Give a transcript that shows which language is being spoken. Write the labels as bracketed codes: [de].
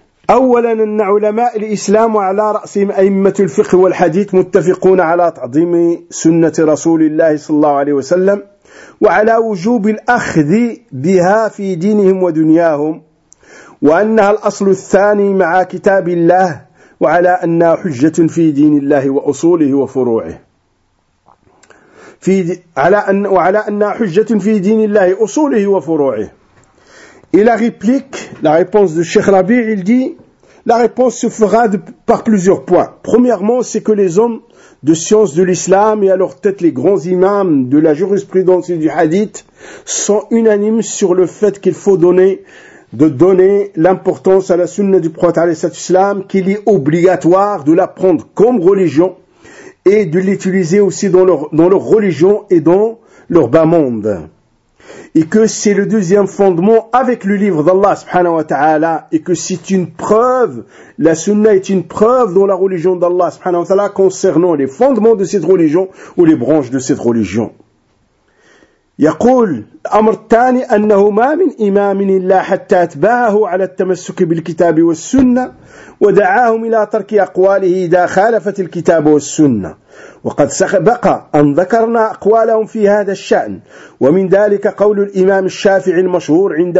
[ar] أولا أن علماء الإسلام على رأسهم أئمة الفقه والحديث متفقون على تعظيم سنة رسول الله صلى الله عليه وسلم وعلى وجوب الأخذ بها في دينهم ودنياهم وأنها الأصل الثاني مع كتاب الله وعلى أنها حجة في دين الله وأصوله وفروعه وعلى أنها حجة في دين الله أصوله وفروعه. [fr] Et la réplique, la réponse de Cheikh Rabi, il dit, la réponse se fera par plusieurs points. Premièrement, c'est que les hommes de science de l'islam et à leur tête les grands imams de la jurisprudence et du hadith sont unanimes sur le fait qu'il faut donner l'importance à la sunna du prophète alayhi salatu wassalam, qu'il est obligatoire de la prendre comme religion et de l'utiliser aussi dans leur religion et dans leur bas-monde. Et que c'est le deuxième fondement avec le livre d'Allah subhanahu wa ta'ala, et que c'est une preuve, la sunna est une preuve dans la religion d'Allah subhanahu wa ta'ala concernant les fondements de cette religion ou les branches de cette religion. [ar] يقول الأمر الثاني أنه ما من إمام إلا حتى أتبعه على التمسك بالكتاب والسنة ودعاهم إلى ترك أقواله إذا خالفت الكتاب والسنة وقد سبق أن ذكرنا أقوالهم في هذا الشأن ومن ذلك قول الإمام الشافعي المشهور